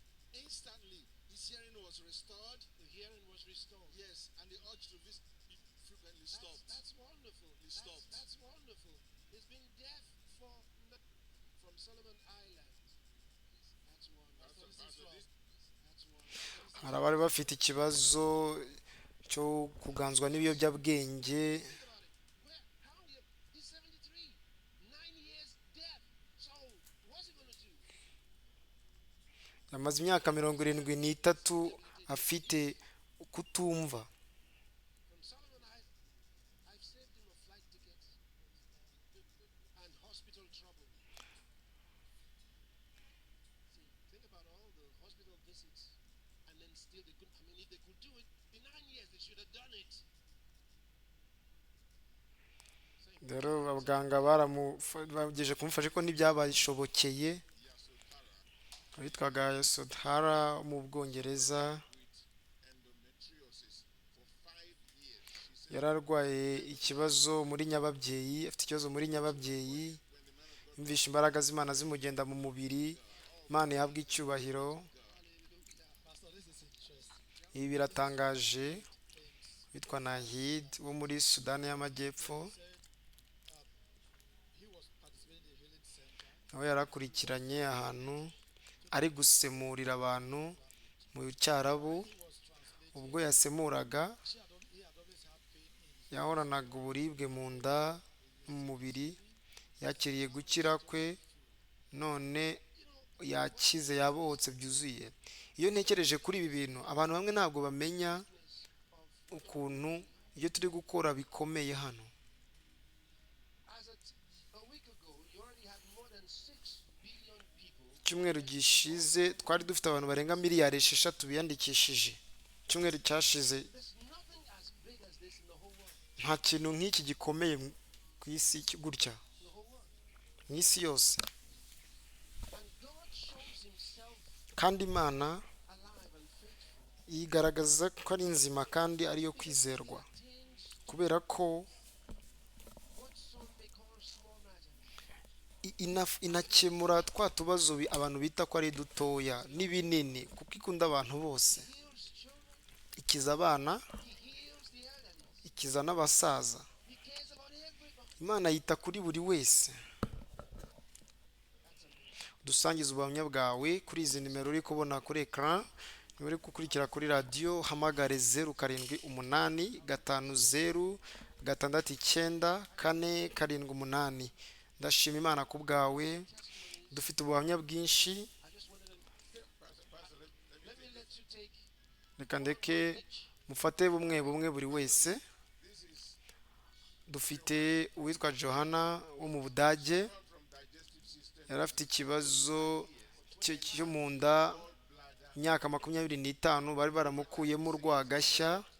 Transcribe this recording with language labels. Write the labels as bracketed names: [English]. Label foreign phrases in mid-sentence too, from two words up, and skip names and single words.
[English] Instantly, his hearing was restored. The hearing was restored. Yes, and the urge to visit frequently stopped. That's wonderful. He stopped. That's wonderful. He's been deaf from Solomon Island. That's wonderful. That's wonderful. [Kinyarwanda] hari abari bafite ikibazo cyo kuganzwa n'ibiyobyabwenge. [English] He's 73, 9 years deaf. So what's he going to do? [Kinyarwanda] Yamaze imyaka 73 afite kutumva. [English] From Solomon Island, I've saved him a flight ticket and hospital trouble. See, think about all the hospital visits, and then still they couldn't. I mean, if they could do it in 9 years, they should have done it. [Kinyarwanda] Rero abaganga bagejeje kumufasha ko ntibyabashobokeye. Witwaga Sodhara mu Bwongereza, [English] Endometriosis for 5 years. She said [Kinyarwanda] yararwaye ikibazo muri nyababyeyi, afite ikibazo muri nyababyeyi. Yumvisha imbaraga z'Imana zimugenda mu mubiri. Imana yahabwa icyubahiro. [English] Pastor, this is interesting. [Kinyarwanda] Ibi biratangaje. Witwa Nahid wo muri Sudani y'Amajyepfo, [English] He was participating in the healing center. [Kinyarwanda] nawe yarakurikiranye ahantu ari gusemurira abantu mu Cyarabu. Ubwo yasemuraga [English] He had always had pain in [Kinyarwanda] yahoranaga uburibwe mu nda no mu mubiri. Yakiriye gukira kwe, none yakize, yabohotse byuzuye. Iyo ntekereje kuri ibi bintu, abantu bamwe ntabwo bamenya ukuntu ibyo turi gukora bikomeye hano. [English] As a week ago, you already had more than 6 billion people. [Kinyarwanda] Icyumweru gishize twari dufite abantu barenga miliyari 6 biyandikishije. Icyumweru cyashize [English] There's nothing as big as this in the whole world. [Kinyarwanda] nta kintu nk'iki gikomeye ku isi gutya, [English] The whole world. [Kinyarwanda] mu isi yose. [English] And God shows himself [Kinyarwanda] Kandi Imana [English] alive and faithful. [Kinyarwanda] yigaragaza ko ari nzima kandi ariyo kwizerwa, [English] Things [Kinyarwanda] kubera ko [English] what some may call small matters. [Kinyarwanda] inakemura twa tubazo abantu bita ko ari dutoya n'ibinini, kuko ikunda abantu bose. [English] Heals children. [Kinyarwanda] Ikiza abana, [English] He heals the elderly. [Kinyarwanda] ikiza n'abasaza. [English] He cares about everybody. [Kinyarwanda] Imana yita kuri buri wese. Dusangiza ubuhamya bwawe kuri izi nimero uri kubona kuri ekran. Niba uri gukurikira kuri radiyo, hamagare 0780 669 478. Ndashima Imana ku bwawe. Dufite ubuhamya bwinshi. [English] I just wanted to let me let you take [Kinyarwanda] Reka ndeke mufate bumwe bumwe buri wese. Dufite uwitwa Johanna wo mu Budage. Yari afite ikibazo cyo mu nda imyaka 25, bari baramukuyemo urwagashya.